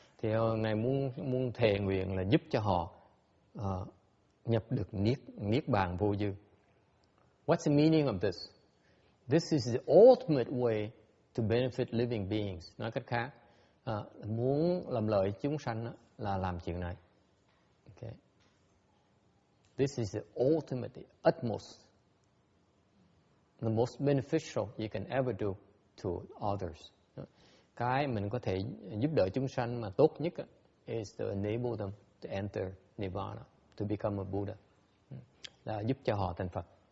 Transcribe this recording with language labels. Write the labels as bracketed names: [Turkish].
[Vietnamese] Thì Ngài muốn thề nguyện là giúp cho họ nhập được niết bàn vô dư. [English] What's the meaning of this? This is the ultimate way to benefit living beings. [Vietnamese] Nói cách khác, muốn làm lợi chúng sanh là làm chuyện này. [English] Okay. This is the ultimate, the utmost, the most beneficial you can ever do to others. [Vietnamese] Cái mình có thể giúp đỡ chúng sanh mà tốt nhất [English] is to enable them to enter nirvana, to become a Buddha. [Vietnamese] Là giúp cho họ thành Phật.